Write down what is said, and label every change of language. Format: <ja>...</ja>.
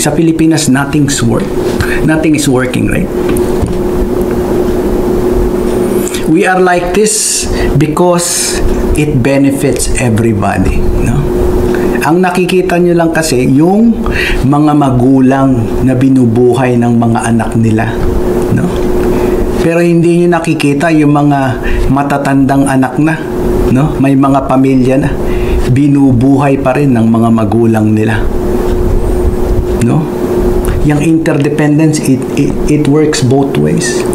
<tl>Sa Pilipinas,</tl> <en>nothing is working, right? We are like this because it benefits everybody, no?</en> <tl>Ang nakikita nyo lang kasi yung mga magulang na binubuhay ng mga anak nila, no? Pero hindi nyo nakikita yung mga matatandang anak na, no? May mga pamilya na binubuhay pa rin ng mga magulang nila, no? Yung</tl> <en>interdependence, it works both ways.</en>